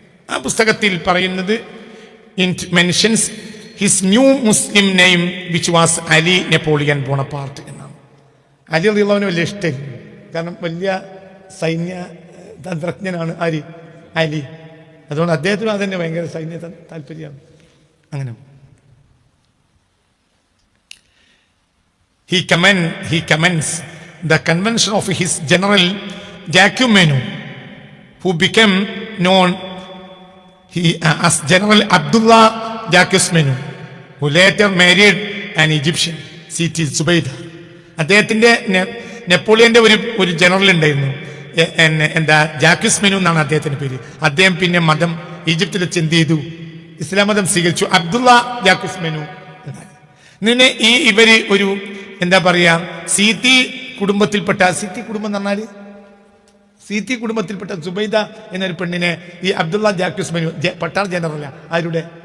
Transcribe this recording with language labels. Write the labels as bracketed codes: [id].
[ml] ആ പുസ്തകത്തിൽ പറയുന്നത് [en] It mentions his new Muslim name which was Ali Napoleon Bonaparte എന്നാണ്. [ml] അലി റളിയല്ലാഹുവിന് വലിയ ഇഷ്ടം, കാരണം വലിയ സൈന്യ തന്ത്രജ്ഞനാണ് അലി. അതുകൊണ്ട് അദ്ദേഹത്തിന് അതന്നെ ഭയങ്കര സൈന്യ താല്പര്യമാണ്. [en] അങ്ങനെ he commends the convention of his general Jacquemenu, who became known as General Abdullah Jacquesmenu, who later married an Egyptian, Siti Zubaydah. [ml] അദ്ദേഹത്തിന്റെ നെപ്പോളിയന്റെ ഒരു ജനറൽ ഉണ്ടായിരുന്നു, എന്താ ജാക്വിസ്മെനു എന്നാണ് അദ്ദേഹത്തിന്റെ പേര്. അദ്ദേഹം പിന്നെ മതം ഈജിപ്തിൽ വെച്ച് എന്ത് ചെയ്തു? ഇസ്ലാം മതം സ്വീകരിച്ചു. അബ്ദുള്ള ജാക്വിസ്മെനു. ഇങ്ങനെ ഇവര് ഒരു എന്താ പറയാ സീത്തി കുടുംബത്തിൽപ്പെട്ട, സീത്തി കുടുംബം എന്ന് പറഞ്ഞാല് സീത്തി കുടുംബത്തിൽപ്പെട്ട സുബൈദ എന്നൊരു പെണ്ണിനെ ഈ അബ്ദുള്ള ജാക്വിസ്മെനു, പട്ടാൾ ജനറല, ആരുടെ?